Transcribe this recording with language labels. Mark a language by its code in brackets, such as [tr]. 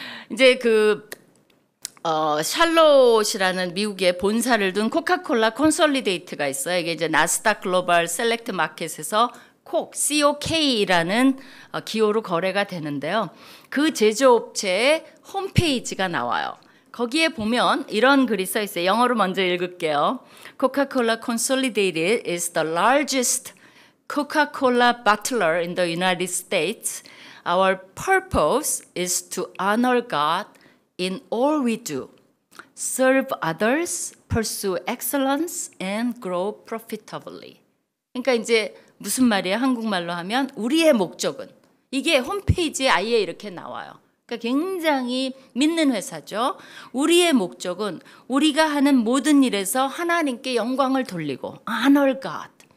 [ko] 이제 샬롯이라는 미국의 본사를 둔 코카콜라 콘솔리데이트가 있어요. 이게 이제 나스닥 글로벌 셀렉트 마켓에서 COK라는 기호로 거래가 되는데요. 그 제조업체의 홈페이지가 나와요. 거기에 보면 이런 글이 써 있어요. 영어로 먼저 읽을게요. [en] Coca-Cola Consolidated is the largest Coca-Cola bottler in the United States. Our purpose is to honor God in all we do, serve others, pursue excellence, and grow profitably. [ko] 그러니까 이제 무슨 말이에요? 한국말로 하면 우리의 목적은 이게 홈페이지에 아예 이렇게 나와요. 그러니까 굉장히 믿는 회사죠. 우리의 목적은 우리가 하는 모든 일에서 하나님께 영광을 돌리고 [en] honor God.